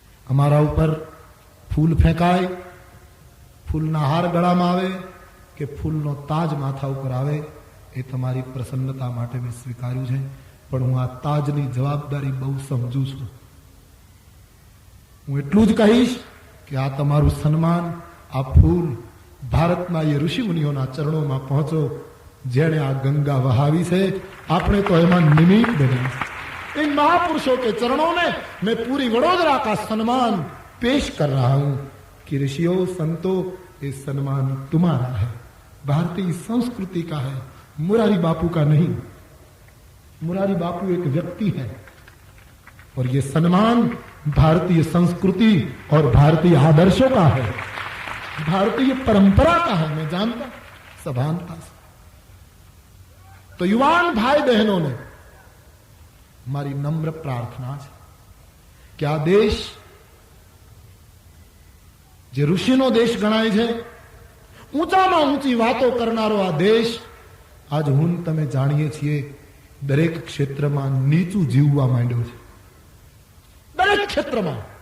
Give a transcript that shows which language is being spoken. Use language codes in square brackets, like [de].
[gu] અમારા ઉપર ફૂલ ફેંકાય, ફૂલના હાર ગળામાં આવે કે ફૂલનો તાજ માથા ઉપર આવે એ તમારી પ્રસન્નતા માટે મેં સ્વીકાર્યું છે, પણ હું આ તાજની જવાબદારી બહુ સમજુ છું. હું એટલું જ કહીશ કે આ તમારું સન્માન, આ ફૂલ ભારતના એ ઋષિ મુનિઓના ચરણોમાં પહોંચો જેણે આ ગંગા વહાવી છે. આપણે તો એમાં નિમિત્ત બન્યા. [hi] इन महापुरुषों के चरणों में मैं पूरी वडोदरा का सम्मान पेश कर रहा हूं कि ऋषियों संतों ये सम्मान तुम्हारा है, भारतीय संस्कृति का है, मुरारी बापू का नहीं. मुरारी बापू एक व्यक्ति है और ये सम्मान भारतीय संस्कृति और भारतीय आदर्शों का है, भारतीय परंपरा का है. मैं जानता सभानता से. तो युवान भाई बहनों ने [gu] મારી નમ્ર પ્રાર્થના છે કે આ દેશ જે ઋષિનો દેશ ગણાય છે, ઊંચામાં ઊંચી વાતો કરનારો આ દેશ, આજ હું તમે જાણીએ છીએ દરેક ક્ષેત્રમાં નીચું જીવવા માંડ્યો છે. દરેક ક્ષેત્રમાં.